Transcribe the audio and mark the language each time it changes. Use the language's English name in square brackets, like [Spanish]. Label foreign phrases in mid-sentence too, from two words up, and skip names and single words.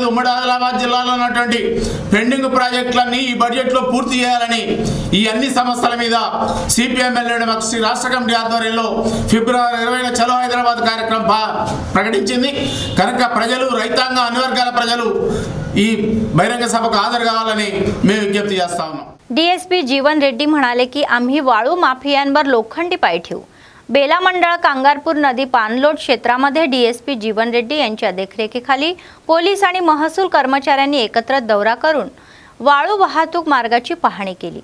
[Telugu] ఉమ్మడి ఆదిలాబాద్ జిల్లాలో ఉన్నటువంటి పెండింగ్ ప్రాజెక్టులన్నీ ఈ బడ్జెట్లో పూర్తి చేయాలని ఈ అన్ని సమస్యల మీద సిపిఎం శ్రీ రాష్ట్ర కమిటీ ఆధ్వర్యంలో ఫిబ్రవరి 20న చలో హైదరాబాద్ కార్యక్రమం ప్రకటించింది. కనుక ప్రజలు, రైతాంగం, అన్ని వర్గాల ప్రజలు ఈ బహిరంగ సభకు హాజరు కావాలని మేము विज्ञप्ती చేస్తా ఉన్నాం. [Marathi] डीएसपी जीवन रेड्डी म्हणाले की आम्ही वाळू माफियांवर लोखंडी पाय ठेवू. बेला मंडळ कांगारपूर नदी पाणलोट क्षेत्रामध्ये डीएसपी जीवन रेड्डी यांच्या देखरेखीखाली पोलीस आणि महसूल कर्मचाऱ्यांनी एकत्र दौरा करून वाळू वाहतूक मार्गाची पाहणी केली.